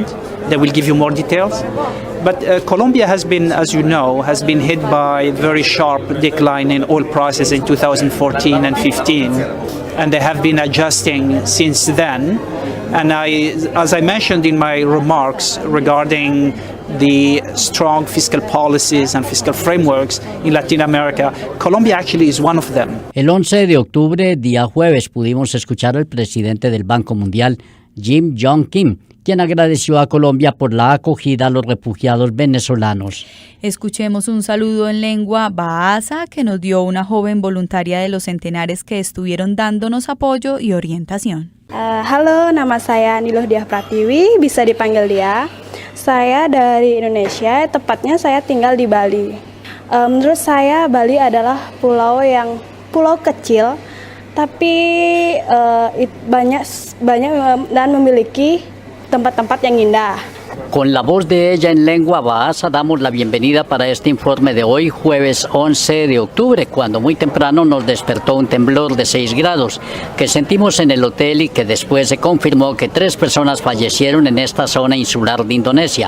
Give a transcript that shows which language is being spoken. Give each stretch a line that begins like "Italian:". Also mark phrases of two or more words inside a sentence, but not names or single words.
English: They will give you more details. But Colombia has been, as you know, has been hit by very sharp decline in oil prices in 2014 and 15, and they have been adjusting since then. And as I mentioned in my remarks regarding the strong fiscal policies and fiscal frameworks in Latin America, Colombia actually is one of them.
Spanish: El 11 de octubre, día jueves, pudimos escuchar al presidente del Banco Mundial, Jim Yong Kim, quien agradeció a Colombia por la acogida a los refugiados venezolanos. Escuchemos un saludo en lengua bahasa que nos dio una joven voluntaria de los centenares que estuvieron dándonos apoyo y orientación.
Indonesian: Halo, nama saya Niluh Diah Pratiwi, bisa dipanggil Dia. Saya dari Indonesia, tepatnya saya tinggal di Bali. Menurut saya Bali adalah pulau kecil, tapi banyak dan memiliki tempat-tempat yang indah.
Spanish: Con la voz de ella en lengua bahasa damos la bienvenida para este informe de hoy, jueves 11 de octubre, cuando muy temprano nos despertó un temblor de 6 grados que sentimos en el hotel y que después se confirmó que 3 personas fallecieron en esta zona insular de Indonesia.